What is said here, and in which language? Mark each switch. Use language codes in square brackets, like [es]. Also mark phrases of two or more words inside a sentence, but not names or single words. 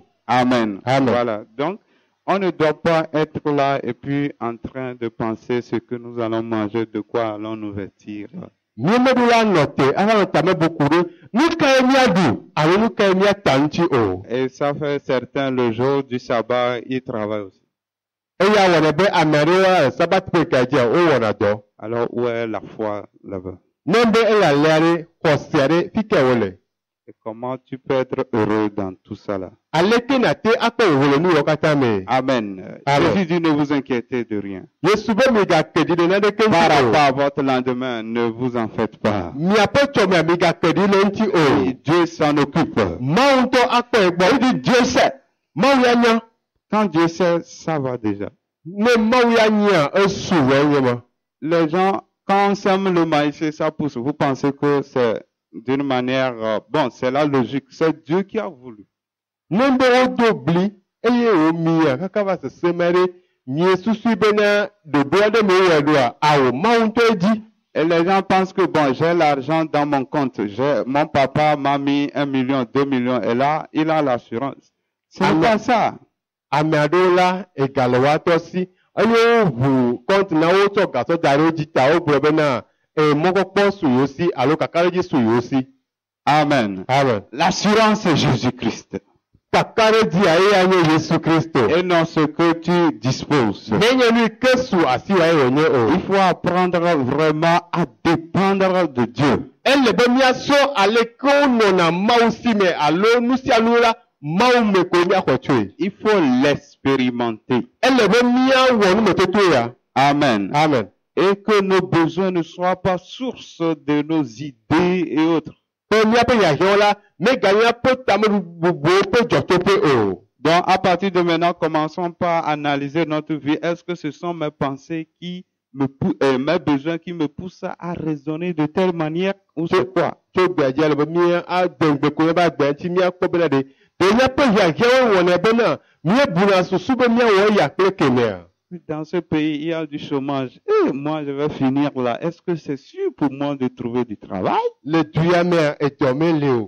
[fr] Amen. Amen. Voilà. Donc, on ne doit pas être là et puis en train de penser ce que nous allons manger, de quoi allons nous vêtir. [ee] Míemeɖola nɔ te ava nɔ tame bu ku ɖe nu kae míaɖu alo nu kae míata ŋuti o. [fr] Et ça fait certains, le jour du sabbat, ils travaillent aussi. [ee] Eya wɔna be ame aɖewo le sabat ƒe ka dzia wowɔna dɔ. [fr] Alors, où est la foi là-bas? [ee] Ne be ele alea ɖe xɔse aɖe fi ke wòle. [fr] Et comment tu peux être heureux dans tout ça là? [ee] Aleke nate akpɔ wòle nu yawo katã me. [fr] Amen. Amen. Jésus dit, ne vous inquiétez de rien. [ee] Yesu be migake ɖi ɖe naneke [fr] Par [ee] ŋuti [fr] rapport [ee] o. [fr] à votre lendemain, ne vous en faites pas. [ee] Miaƒe tsɔmea migake ɖi le ŋuti [fr] Et [ee] o. [fr] Dieu s'en occupe. [ee] Mawu ŋutɔ akpɔe gbɔ. [fr] Il dit, Dieu sait. [ee] Mawu ya nya. [fr] Quand Dieu sait, ça va déjà. [ee] Ne Mawu ya nya esu wɔ enye ma. [fr] Les gens, quand on sème le maïs et ça pousse, vous pensez que c'est d'une manière, bon, c'est la logique. C'est Dieu qui a voulu. [ee] Ne be wodo bli eye womia kaka va seseme ɖe miesusu bena ɖoɖo aɖe me wowɔe ɖoa awɔ Mawu ŋutɔ dzi. [fr] Et les gens pensent que, bon, j'ai l'argent dans mon compte. Mon papa m'a mis 1 million, 2 millions, et là, il a l'assurance. C'est Amen. pas ça. [ee] Ame aɖewo la ega le woatɔ si eye woʋu kɔnt na wotsɔ gasɔ da ɖe wo dzi ta wogblɔ bena mɔkpɔkpɔ su yewo si alo kakaɖedzi su yewo si. [fr] Amen. Amen. L'assurance, c'est Jésus-Christ. [ee] Kakaɖedzia eya nye Yesu Kristo. [fr] Et non ce que tu disposes. [ee] Nenye nu yi ke su asiwae wònye o. [fr] Il faut apprendre vraiment à dépendre de Dieu. [ee] Ele be míasɔ aleke wonɔna Mawu si me alo nu sia nu la Mawu me ko míaxɔ tsoe. [fr] Il faut l'expérimenter. [ee] Ele be míawɔ numetoto ya. [fr] Amen. Amen. Et que nos besoins ne soient pas source de nos idées et autres. [ee] Pe míaƒe hiahiãwo la meganye míaƒe tameɖuɖuwo ƒe dzɔtoƒe o. [fr] Donc, à partir de maintenant, commençons par analyser notre vie. Est-ce que ce sont mes pensées qui mes besoins qui me poussent à raisonner de telle manière ou c'est quoi? [ee] Tso gbea dzi ale be míade ŋgbe ko míaƒe agbea ŋuti míakpɔ bena ɖe míaƒe hiahiãwo wɔnɛ bena míebuna susu be míawɔ eya kple kemea. [fr] Dans ce pays, il y a du chômage. Et moi, je vais finir là. Est-ce que c'est sûr pour moi de trouver du travail? [ee] Le du ya mea etɔ mele o.